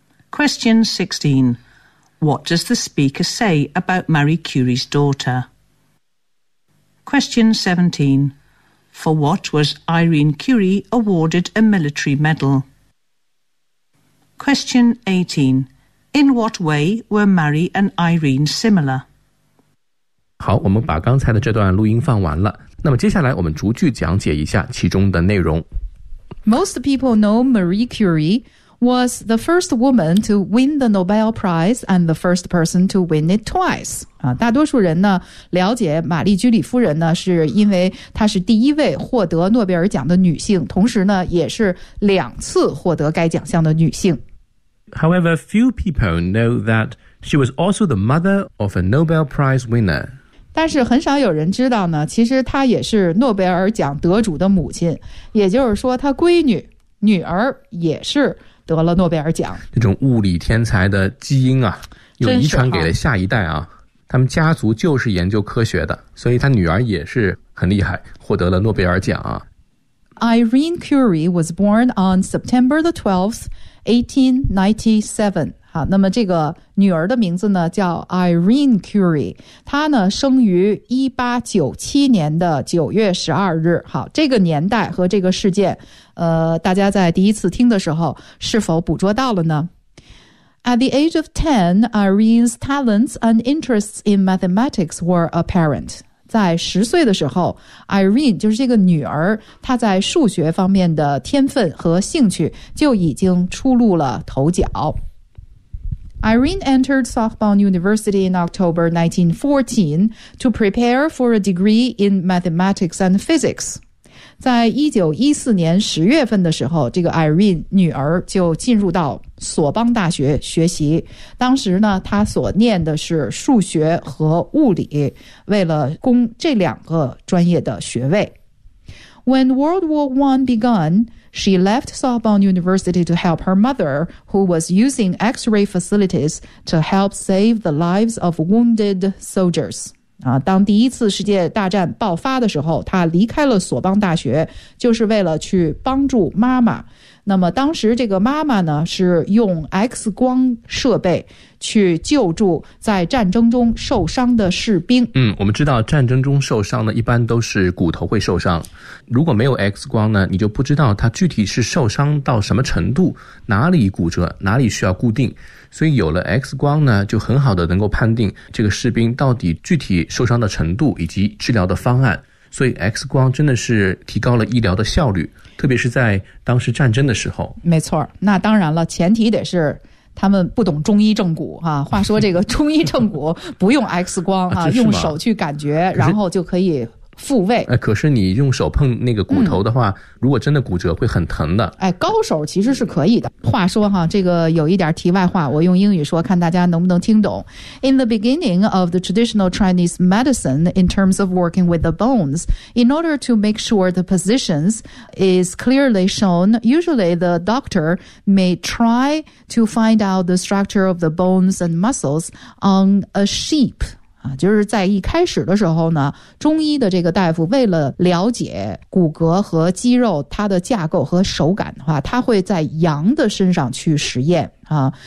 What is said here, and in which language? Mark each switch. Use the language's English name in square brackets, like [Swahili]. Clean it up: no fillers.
[English] Question 16. What does the speaker say about Marie Curie's daughter? Question 17. For what was Irene Curie awarded a military medal? Question 18. In what way were Marie and Irene similar? [Chinese] 好，我们把刚才的这段录音放完了。那么接下来我们逐句讲解一下其中的内容。 [English] Most people know Marie Curie was the first woman to win the Nobel Prize and the first person to win it twice. [Chinese] 大多数人呢了解玛丽居里夫人呢是因为她是第一位获得诺贝尔奖的女性，同时呢也是两次获得该奖项的女性。 [English] However, few people know that she was also the mother of a Nobel Prize winner. [Chinese] 但是很少有人知道呢，其实她也是诺贝尔奖得主的母亲，也就是说她闺女、女儿也是得了诺贝尔奖。这种物理天才的基因啊，又遗传给了下一代啊，他们家族就是研究科学的，所以她女儿也是很厉害，获得了诺贝尔奖啊。 [English] Irene Curie was born on September the 12th, 1897. [Chinese] 好，那么这个女儿的名字呢叫 Irene Curie， 她呢生于1897年的9月12日。好，这个年代和这个事件，大家在第一次听的时候是否捕捉到了呢？ [English] At the age of 10, Irene's talents and interests in mathematics were apparent. [Chinese] 在十岁的时候， Irene 就是这个女儿，她在数学方面的天分和兴趣就已经初露了头角。 [English] Irene entered Sorbonne University in October 1914 to prepare for a degree in mathematics and physics. [Chinese] 在1914年10月份的时候，这个 Irene 女儿就进入到索邦大学学习。当时呢，她所念的是数学和物理，为了攻这两个专业的学位。 [English] When World War I began,She left Sorbonne University to help her mother, who was using X-ray facilities to help save the lives of wounded soldiers. [Chinese] 当第一次世界大战爆发的时候，她离开了索邦大学，就是为了去帮助妈妈。那么当时这个妈妈呢，是用 X 光设备去救助在战争中受伤的士兵。嗯，我们知道战争中受伤呢，一般都是骨头会受伤。如果没有 X 光呢，你就不知道他具体是受伤到什么程度，哪里骨折，哪里需要固定。所以有了 X 光呢，就很好的能够判定这个士兵到底具体受伤的程度以及治疗的方案。所以 X 光真的是提高了医疗的效率，特别是在当时战争的时候。没错，那当然了，前提得是他们不懂中医正骨啊。话说这个中医正骨不用 X 光啊，用手去感觉，然后就可以复位。哎，可是你用手碰那个骨头的话，如果真的骨折会很疼的。哎，高手其实是可以的。话说哈，这个有一点题外话，我用英语说，看大家能不能听懂。 [English] In the beginning of the traditional Chinese medicine, in terms of working with the bones, in order to make sure the positions is clearly shown, usually the doctor may try to find out the structure of the bones and muscles on a sheep. [Chinese] 啊，就是在一开始的时候呢，中医的这个大夫为了了解骨骼和肌肉它的架构和手感的话，他会在羊的身上去实验啊。